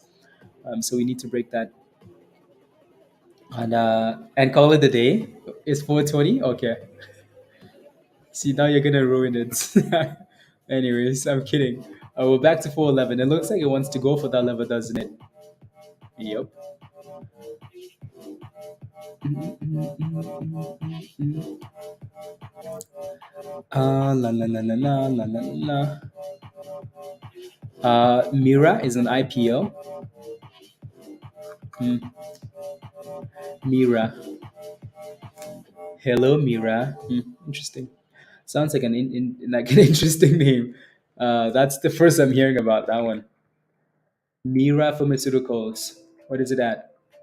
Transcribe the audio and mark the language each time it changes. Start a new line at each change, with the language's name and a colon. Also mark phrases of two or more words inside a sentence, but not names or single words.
English: So we need to break that and call it a day. Is 420 okay? See, now you're gonna ruin it. Anyways, I'm kidding. We're back to 411. It looks like it wants to go for that level, doesn't it? Yep. La la la la la la la la. Mira is an IPO. Mm, Mira. Hello, Mira. Interesting. Sounds like like an interesting name. That's the first I'm hearing about that one. Mira Pharmaceuticals. What is it at?